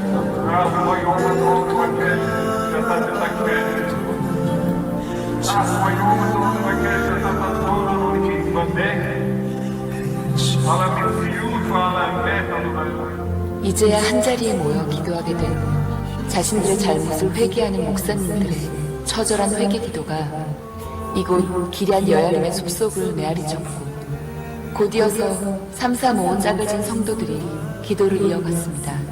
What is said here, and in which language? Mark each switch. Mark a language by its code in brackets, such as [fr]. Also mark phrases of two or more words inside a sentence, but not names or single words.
[he] אנחנו היום אנחנו נבקש שאתה תתקן. אנחנו היום אנחנו נבקש שאתה תעזור לנו להתוודע על המציאות ועל האמת הנוראה. [ko] 이제야 한자리에 모여 기도하게 된 자신들의 잘못을 회개하는 목사님들의 처절한 회개 기도가 이곳 기럇 여야림의 숲속을 메아리쳤고 곧이어서 삼삼오오 짝을 진 성도들이 기도를 이어갔습니다.